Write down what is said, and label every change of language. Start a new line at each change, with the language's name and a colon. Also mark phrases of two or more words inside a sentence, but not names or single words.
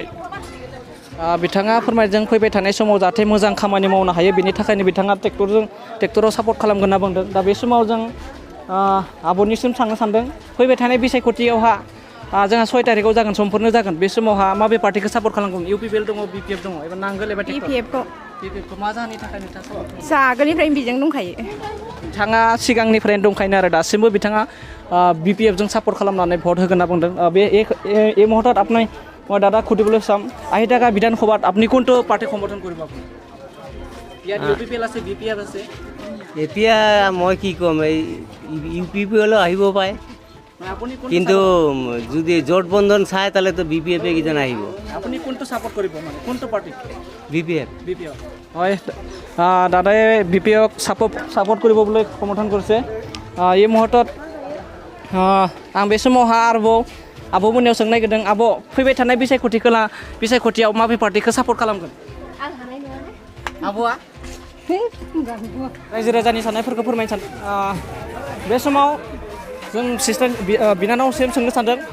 Bodo: बिथाङा फोरमायदों फैबाय थानाय समाव जाहाथे मोजां खामानि मावनो हायो बेनि थाखायनो बिथाङा ट्रेक्टराव सापर्ट खालामगोन होनना बुंदों दा बे समाव जों आब'निसिम थांनो सानदों फैबाय थानाय बिसायख'थियावहा जोंहा 6 तारिखआव जागोन समफोरनो जागोन बे समावहा माबे पार्टिखौ सापर्ट खालामगोन इउपिपिएल दङ बिपिएफ दङ एबा नांगोल एबा बिपिएफखौ मा जाहोननि थाखाय नोंथाङा जा आगोलनिफ्रायनो बेजों दंखायो बिथाङा सिगांनिफ्रायनो दंखायो आरो दासिमबो बिथाङा बिपिएफजों सापर्ट खालामनानै भट होगोन होनना बुंदों
Assamese: এই মুহূৰ্তত আপুনি মই দাদা সুধিবলৈ চাম আহি থকা বিধানসভাত আপুনি কোনটো পাৰ্টি সমৰ্থন কৰিব আপুনি ইয়াত ইউপিপিএল আছে বিপিএফ আছে এতিয়া মই কি ক'ম এই ইউপিপিএল আহিব পাৰে আপুনি কিন্তু যদি জোটবন্ধন চায় তাহলে তো বিপিএফে কিজন আহিব আপুনি কোনটো সাপোর্ট কৰিব মানে কোনটো পাৰ্টি বিপিএফ হয় দাদাই বিপিএফক সাপোর্ট কৰিব বুলি সমৰ্থন কৰিছে এই মুহূৰ্তত
Bodo: आं बे समावहा आरोबाव आब'मोननियाव सोंनो नागिरदों आब' फैबाय थानाय बिसायख'थियाव माबे पार्टिखौ सापर्ट खालामगोन आब'आ रायजो राजानि साननायफोरखौ फोरमायनो सानदों बे समाव जों सिस्टार बिनानावसिम सोंनो सानदों